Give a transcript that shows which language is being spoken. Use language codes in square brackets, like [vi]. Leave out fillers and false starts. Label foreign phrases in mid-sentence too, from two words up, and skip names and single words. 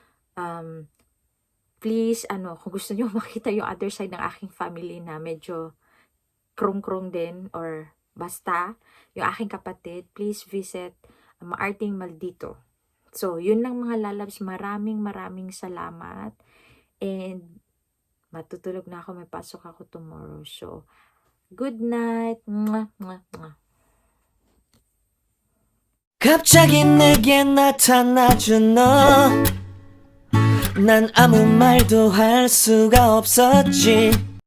[tl] Please, kung gusto nyo makita yung [en] other side [tl] ng aking family na medyo krong-krong din, or basta, yung aking kapatid, [en] please visit [tl] Maarting Maldito. So, yun lang mga lalabs. Maraming salamat. And, matutulog na ako. May pasok ako tomorrow. [en] So, good night. Mwah, mwah, mwah. [ko] 갑자기 내게 나타나준 너 난 아무 말도 할 수가 없었지